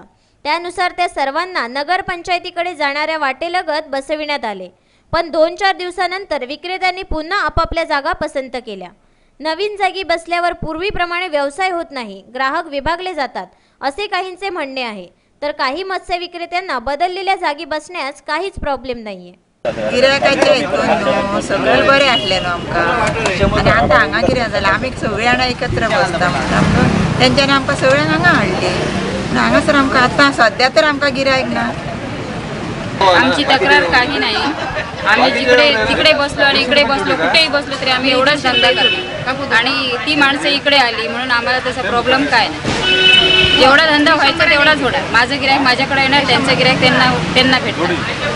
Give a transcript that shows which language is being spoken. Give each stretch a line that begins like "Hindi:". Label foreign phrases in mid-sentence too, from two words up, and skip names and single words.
Marathi: त्यानुसार त्या सर्वांना नगर पंचायतीकडे जाणाऱ्या वाटेलगत बसविण्यात आले, पण 2-4 दिवसानंतर विक्रेत्यांनी पुन्हा आपापल्या जागा पसंत केल्या। नवीन जागी बसल्यावर पूर्वीप्रमाणे व्यवसाय होत नाही, ग्राहक विभागले जातात असे काहींचे म्हणणे आहे, तर काही मत्स्य विक्रेत्यांना बदललेल्या जागी बसण्यास काहीच प्रॉब्लेम नाहीये।
Konkani: गिरायकाचे सगळे बरे आसले न्हू आमकां, आनी आतां हांगा कितें जालां आमी सगळीं जाणां एकत्र बसता म्हणटा तेंच्यांनी आमकां सगळ्यांक हांगा हाडले, हांगासर आमकां आतां सद्या तर आमकां गिरायक ना।
Marathi: आमची तक्रार काही नाही, आम्ही तिकडे बसलो आणि इकडे बसलो, कुठेही बसलो तरी आम्ही एवढाच धंदा करतो आणि ती माणसं इकडे आली म्हणून आम्हाला तसा प्रॉब्लेम काय नाही। एवढा धंदा व्हायचा तेवढाच होणार, माझं गिरायक माझ्याकडे येणार, त्यांचं गिरायक त्यांना भेटणार।